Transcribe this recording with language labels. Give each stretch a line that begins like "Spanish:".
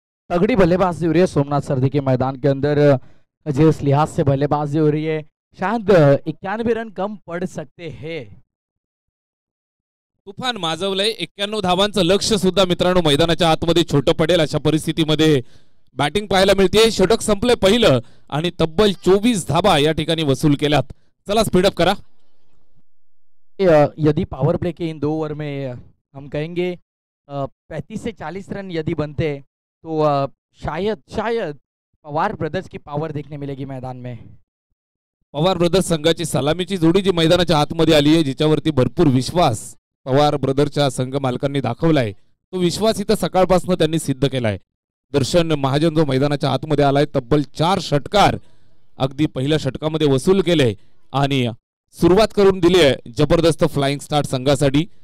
Hindi: तगड़ी बल्लेबाजी हो रही है सोमनाथ सर्दी के मैदान के अंदर. जिस लिहाज से बल्लेबाजी हो रही है, शायद 91 रन कम पड़ सकते हैं.
Marathi: तुफान माजवलंय. 91 धावांचं लक्ष सुद्धा मित्रांनो मैदानाच्या आतमध्ये छोटं पडेल अशा परिस्थितीमध्ये बॅटिंग पाहायला मिळते. षटक संपले पहिलं आणि तब्बल 24 धावा या ठिकाणी वसूल केल्यात. चला स्पीडअप करा.
Hindi: यदि पावर प्ले के इन 2 ओवर में हम कहेंगे 35 से 40 रन यदि बनते तो शायद पवार ब्रदर्स की पावर देखने मिलेगी मैदान में.
Marathi: पवार ब्रदर्स संघाची सलामीची जोडी जी मैदानाच्या आतमध्ये आली आहे, जिच्यावरती भरपूर विश्वास पवार ब्रदर्सच्या संघ मालकांनी दाखवलाय, तो विश्वास इथं सकाळपासून त्यांनी सिद्ध केलाय. दर्शन महाजन जो मैदानाच्या आतमध्ये आलाय, तब्बल 4 षटकार अगदी पहिल्या षटकामध्ये वसूल केले आणि सुरुवात करून दिली आहे जबरदस्त फ्लाइंग स्टार्ट संघासाठी.